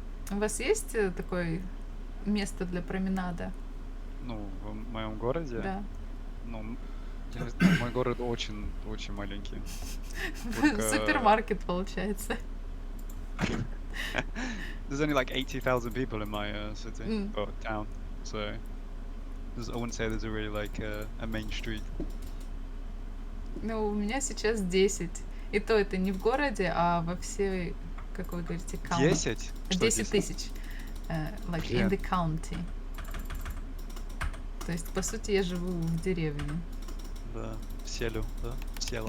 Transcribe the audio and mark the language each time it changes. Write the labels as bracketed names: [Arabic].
[Russian] У вас есть такое место для променада? Ну, в моем городе? Да. Ну, я не знаю, мой город очень маленький. Только- Супермаркет, получается. [English] There's only like 80,000 people in my city Mm. or town, so I wouldn't say there's a really like a main street. [Russian] Ну, у меня сейчас 10. И то это не в городе, а во всей, как вы говорите, county. 10? Что 10 тысяч. [English] Like in the county. [Russian] То есть, по сути, я живу в деревне. Да, в селю, да? В село.